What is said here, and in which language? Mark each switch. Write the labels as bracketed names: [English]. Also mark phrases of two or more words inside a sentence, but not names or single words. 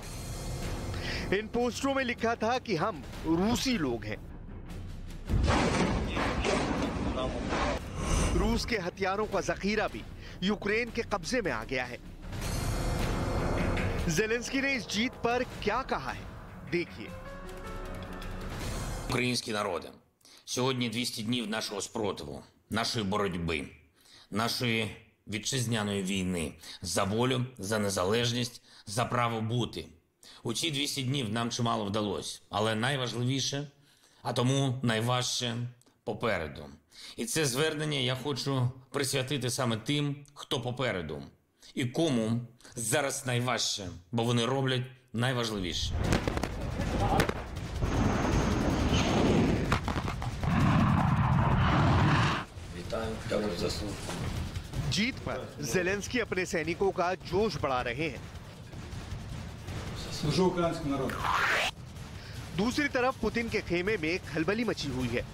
[Hindi] इन पोस्टरों में लिखा था कि हम रूसी लोग हैं। रूस के हथियारों का जखीरा भी यूक्रेन के कब्जे में आ गया है। ज़ेलेंस्की ने इस जीत पर क्या कहा है, देखिए। [Ukrainian] Українські народи, сьогодні 200 днів нашого спротиву, нашої боротьби, нашої вітчизняної війни за волю, за незалежність, за право бути. У ці 200 днів нам чимало вдалося, але найважливіше, а тому найважче попереду. І це звернення я хочу присвятити саме тим, хто попереду, і кому зараз найважче, бо вони роблять найважливіше. [Hindi] जीत पर ज़ेलेंस्की अपने सैनिकों का जोश बढ़ा रहे हैं। दूसरी तरफ पुतिन के खेमे में खलबली मची हुई है।